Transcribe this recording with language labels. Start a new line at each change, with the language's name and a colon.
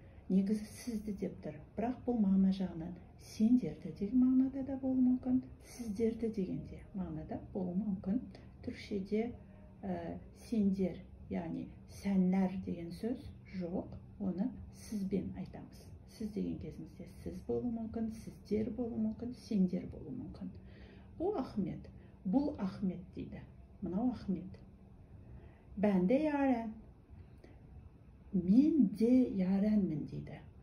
Kazakh: Негізі сізді деп тұр, бірақ бұл мағына жағынан сендерді деген мағынада да болуы мүмкін, сіздерді дегенде мағынада болуы мүмкін. Түркшеде
Turkish: sender, yani senler
Kazakh: деген сөз жоқ, оны сізбен айтамыз. Сіз деген кезімізде сіз болуы мүмкін, сіздер болуы мүмкін, сендер болуы мүмкін.
Turkish: Bu Ahmet,
Kazakh: бұл Ahmet дейді. Мынау Ahmet.
Turkish: Ben de Yaren.
Kazakh: Мен де Yarenмін дейді.